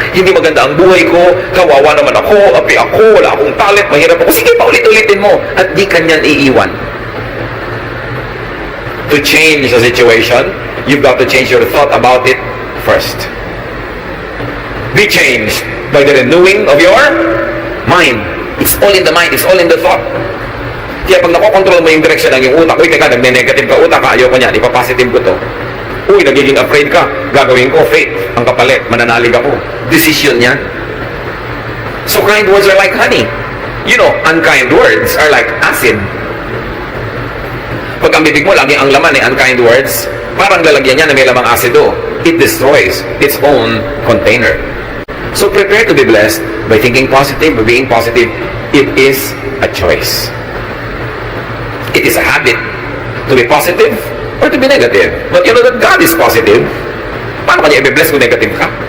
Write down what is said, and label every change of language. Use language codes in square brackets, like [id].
[tl] Hindi maganda ang buhay ko, kawawa naman ako, api ako, wala akong talent, mahirap ako. Sige pa, ulit-ulitin mo. At di kanyan iiwan. [en] To change the situation, you've got to change your thought about it first. Be changed by the renewing of your mind. It's all in the mind, it's all in the thought. [tl] Kaya pag nakokontrol mo yung direksyon ng iyong utak, uy, teka, nagne-negative ka utak, ayaw ko niyan, ipapositive ko to. Uy, nagiging afraid ka. Gagawin ko, faith. Ang kapalit, mananalig ako. Decision yan. [en] So kind words are like honey. You know, unkind words are like acid. [tl] Pag ang bibig mo, lagi ang laman unkind words, parang lalagyan niya na may lamang asido. [en] It destroys its own container. So prepare to be blessed by thinking positive, by being positive. It is a choice. It is a habit to be positive or to be negative. But you know that God is positive. [tl] Paano kanya i-bless kung negative ka?